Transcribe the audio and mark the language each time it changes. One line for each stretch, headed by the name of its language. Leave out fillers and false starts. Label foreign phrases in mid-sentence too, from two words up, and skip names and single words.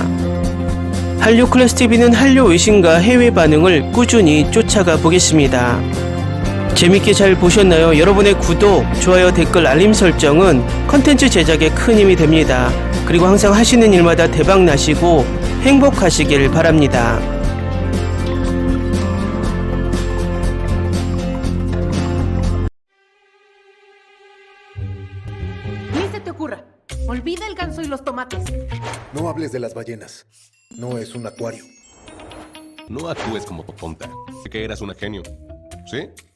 Korean: 한류 클래스TV는 한류 외신과 해외 반응을 꾸준히 쫓아가 보겠습니다. 재밌게 잘 보셨나요? 여러분의 구독, 좋아요, 댓글, 알림 설정은 콘텐츠 제작에 큰 힘이 됩니다. 그리고 항상 하시는 일마다 대박 나시고 행복하시길 바랍니다.
Spanish: Ni se te ocurra. Olvida el ganso y los tomates. No hables de las ballenas. No es un acuario. No actúes como tonta. Que eras una genio. ¿Sí?